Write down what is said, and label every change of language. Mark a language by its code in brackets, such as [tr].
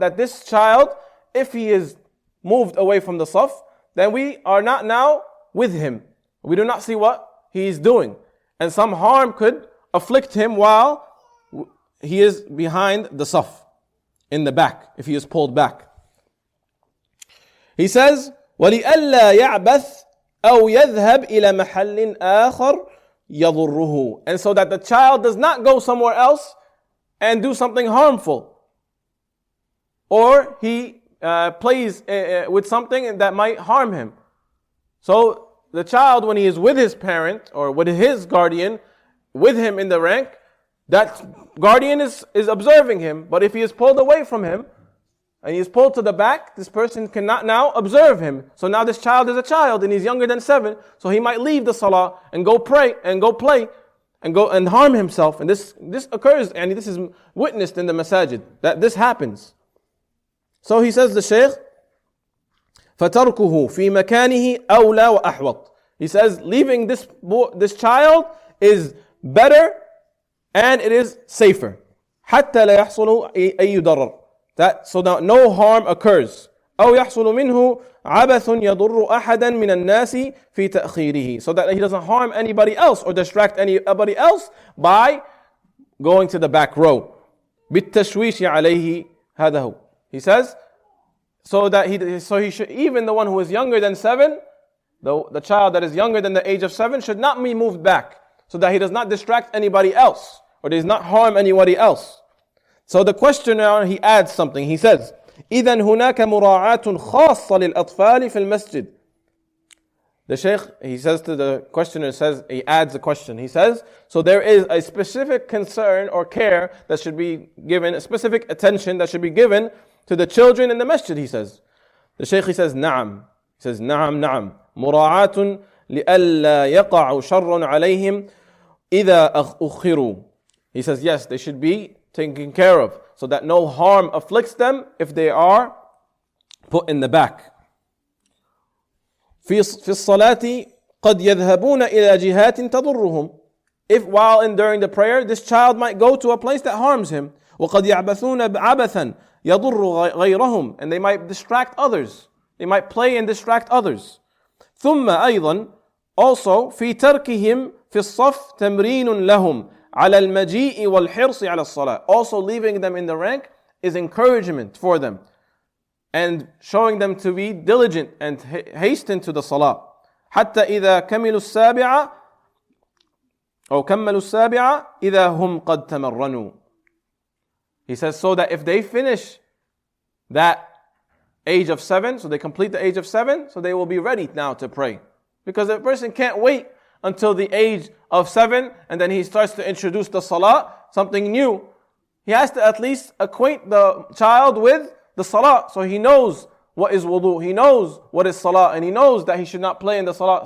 [en] That this child, if he is moved away from the saf, then we are not now with him. We do not see what he is doing. And some harm could afflict him while he is behind the saf, in the back, if he is pulled back. He says, [ar] وَلِأَلَّا يَعْبَثْ أَوْ يَذْهَبْ إِلَى مَحَلٍ آخَرٍ يَضُرُّهُ. [en] And so that the child does not go somewhere else and do something harmful. Or he plays with something that might harm him. So the child, when he is with his parent or with his guardian, with him in the rank, that guardian is observing him. But if he is pulled away from him, and he is pulled to the back, this person cannot now observe him. So now this child is a child and he's younger than 7. So he might leave the salah and go pray and go play and go and harm himself. And this occurs, and this is witnessed in the masajid, that this happens. So he says, the Shaykh, [ar] فَتَرْكُهُ فِي مَكَانِهِ أَوْلَى وَأَحْوَطُ. [en] He says, leaving this child is better and it is safer. [ar] حَتَّى لَا يَحْصُلُ أَيُّ ضَرَرٍ. [en] That so that no harm occurs. [ar] أو يحصل منه عبث يضر أحدا من الناس في تأخيره. [en] So that he doesn't harm anybody else or distract anybody else by going to the back row. [ar] بالتشويش عليه هذا هو. [en] He says, so he should, even the one who is younger than 7, the child that is younger than the age of 7 should not be moved back, so that he does not distract anybody else or does not harm anybody else. So the questioner, he adds something. He says, [ar] إِذَنْ هُنَاكَ مُرَاعَةٌ خَاصَّةٌ لِلْأَطْفَالِ فِي الْمَسْجِدِ. [en] The Shaykh, he says to the questioner, he adds a question. He says, so there is a specific concern or care that should be given, a specific attention that should be given to the children in the masjid, he says. The Shaykh, he says, [ar] نعم. [en] He says, [ar] نعم. مُرَاعَةٌ لِأَلَّا يَقَعُ شَرٌّ عَلَيْهِمْ إِذَا أُخِّرُوا. [en] He says, yes, they should be taken care of, so that no harm afflicts them if they are put in the back. [ar] في الصلاة قد يذهبون إلى جهات تضرهم. [en] If during the prayer, this child might go to a place that harms him. [ar] وقد يعبثون عبثا يضر غيرهم. [en] And they might distract others. They might play and distract others. [ar] ثم أيضا [en] also [ar] في تركهم في الصف تمرين لهم على المجيء والحرص على الصلاة. [en] Also leaving them in the rank is encouragement for them and showing them to be diligent and hasten to the salah. [ar] حتى إذا كملوا السابعة أو كملوا السابعة إذا هم قد تمرنوا. [en] He says, so that if they finish that age of 7, so they complete the age of 7, so they will be ready now to pray. Because a person can't wait until the age of 7 and then he starts to introduce the salah, something new. He has to at least acquaint the child with the salah, so he knows what is wudu, he knows what is salah, and he knows that he should not play in the salah.